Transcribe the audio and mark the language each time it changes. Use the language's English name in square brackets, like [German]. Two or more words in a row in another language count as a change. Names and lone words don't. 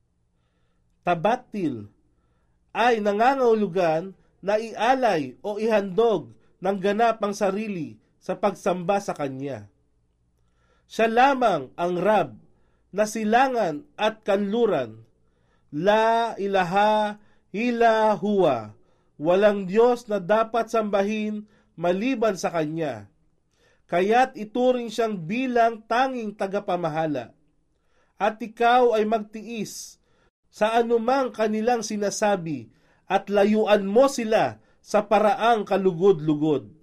[Filipino] Tabatil ay nangangahulugan na ialay o ihandog ng ganap ang sarili sa pagsamba sa Kanya. Siya lamang ang Rab na silangan at kanluran. [Arabic] لا إله إلا هو. [Filipino] Walang Diyos na dapat sambahin maliban sa Kanya. Kaya't ituring siyang bilang tanging tagapamahala. At ikaw ay magtiis sa anumang kanilang sinasabi at layuan mo sila sa paraang kalugod-lugod.